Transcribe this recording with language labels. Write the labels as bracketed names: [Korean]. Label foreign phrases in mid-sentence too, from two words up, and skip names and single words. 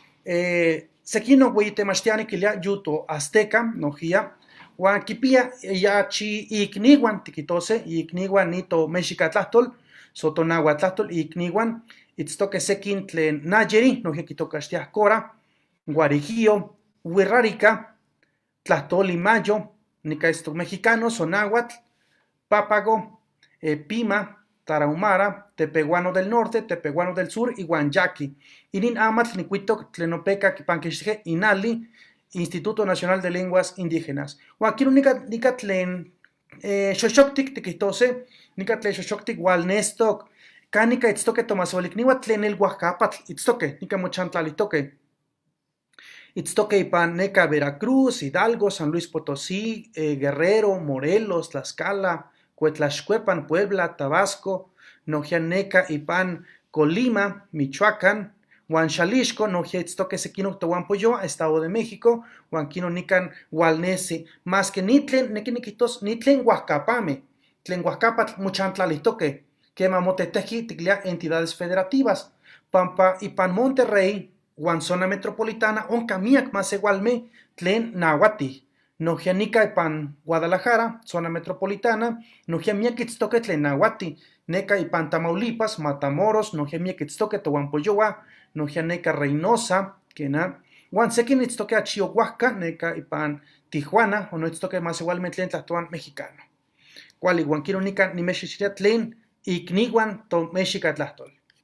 [Nahuatl languages] sequin nohueyitemachtiani quilia yuto azteca nojia, huan kipia yachi ikniuan tiquitose ikniuan nito mexicatlahtol, sotonahuatlahtol ikniuan itztoque sequin tlen nayeri, nojia quitocaxtia cora, guarigio, huirrárica, tlahtoli mayo, nica [Spanish] estos mexicanos, [Nahuatl languages] sonáhuatl, pápago, pima, tarahumara, tepehuano del norte, tepehuano del sur y guanyaqui. Inin amatl nicuitoc tlenopeca kipanquixtije inali, Instituto Nacional de Lenguas Indígenas. Huaquino nica tlen xoxoctic tiquitose, nica tlen xoxoctic hualnestoc, canica itztoque tomaseualikniua tlen el Oaxacapatl itztoque, nica mochantlalitoque. Itztoque ipan neca Veracruz, Hidalgo, San Luis Potosí, Guerrero, Morelos, Tlaxcala, Cuetlaxcuepan, Puebla, Tabasco, nojia neca ipan Colima, Michoacán, Huan Xalixco, nojia itztoque sequino tohuampoyoa, Estado de México, huan kino nican hualnesi, [Spanish] más que [Nahuatl languages] nitlen, nequiniquitos, nitlen Oaxacapame, tlen Oaxacapatl mochantlalitoque, quema moteteji ticlia [Spanish] entidades federativas, [Nahuatl languages] pampa ipan Monterrey, huan [Spanish] zona metropolitana, [Nahuatl languages] onca miak más igualme, tlen nahuati, nojia nica ipan Guadalajara, [Spanish] zona metropolitana, [Nahuatl languages] nojia miak itztoque tlen nahuati, neca ipan Tamaulipas, Matamoros, nojia miak itztoque tohuampoyoa, nojia neca Reynosa, kena, huan sequin itztoque Achiohuasca, neca ipan Tijuana, o no itztoque más igualme tlen tlahtoan mexicano. Cuali, huan kino nica nimexixiria tlen ikniuan to mexicatlahtol.